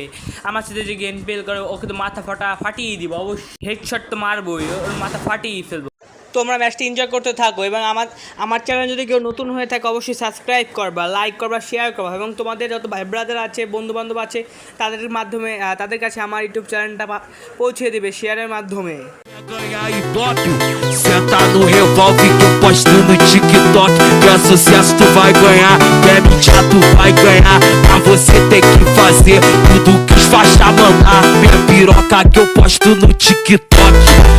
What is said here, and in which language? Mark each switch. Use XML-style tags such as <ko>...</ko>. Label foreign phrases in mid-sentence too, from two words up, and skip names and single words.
<bn>আমার সাথে যে</bn> <en>game play</en> <bn>করে ওকে তো মাথা ফাটিয়ে দিব, অবশ্যই হেডশট তো মারবই, ওর মাথা ফাটিয়ে ফেলবো। তোমরা ম্যাচটি এনজয় করতে থাকো এবং আমার চ্যানেল যদি কেউ নতুন হয়ে থাকে অবশ্যই সাবস্ক্রাইব করবা, লাইক করবা, শেয়ার করবা এবং তোমাদের যত ভাই ব্রাদার আছে, বন্ধুবান্ধব আছে তাদের মাধ্যমে তাদের কাছে আমার ইউটিউব চ্যানেলটা পৌঁছে দেবে শেয়ারের মাধ্যমে।</bn> <pt>Ganhar Ibope, senta no revólver que eu posto no TikTok. Que é sucesso tu vai ganhar, que é mídia tu vai ganhar. Pra você ter que fazer tudo que os faixa mandar. Minha piroca que eu posto no TikTok.</pt>